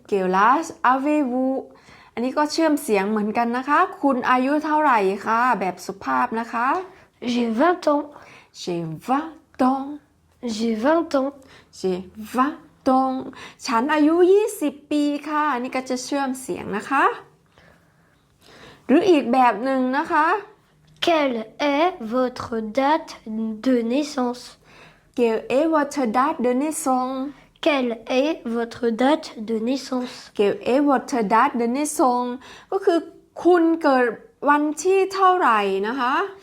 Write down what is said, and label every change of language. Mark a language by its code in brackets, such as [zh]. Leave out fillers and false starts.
[fr] Quel âge avez-vous [th] อันนี้ก็เชื่อมเสียงเหมือนกันนะคะคุณอายุเท่าไหร่คะแบบสุภาพนะคะ [fr] J'ai 20 ans. J'ai 20 ans J'ai 20 ans. J'ai 20 ans [th] ฉันอายุ20ปีค่ะอันนี้ก็จะเชื่อมเสียงนะคะหรืออีกแบบหนึ่งนะคะ [fr] Quelle est votre date de naissance? Quelle est votre date de naissance Quelle est votre date de naissance? Quelle est votre date de naissance [th] ก็คือคุณเกิดวันที่เท่าไหร่นะคะ